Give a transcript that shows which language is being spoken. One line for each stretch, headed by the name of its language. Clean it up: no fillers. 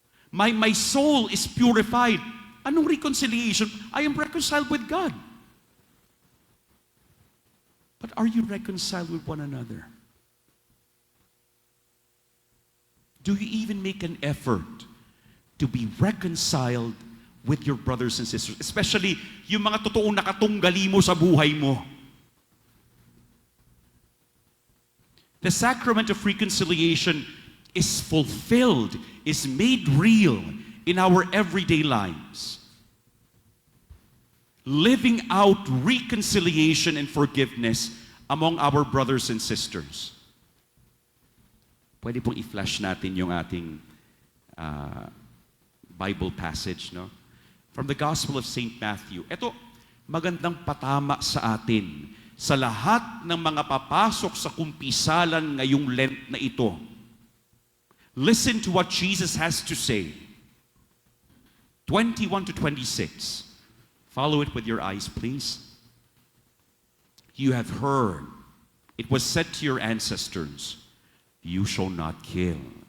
English: My soul is purified.
Filipino: Anong reconciliation?
English: I am reconciled with God. But are you reconciled with one another? Do you even make an effort to be reconciled with your brothers and sisters?
Filipino: Especially yung mga totoong nakatunggali mo sa buhay mo.
English: The sacrament of reconciliation is fulfilled, is made real in our everyday lives. Living out reconciliation and forgiveness among our brothers and sisters.
Filipino: Pwede pong i-flash natin yung ating Bible passage, no?
English: From the Gospel of St. Matthew.
Filipino: Ito, magandang patama sa atin sa lahat ng mga papasok sa kumpisalan ngayong Lent na ito.
English: Listen to what Jesus has to say. 21 to 26. Follow it with your eyes, please. You have heard, it was said to your ancestors, you shall not kill.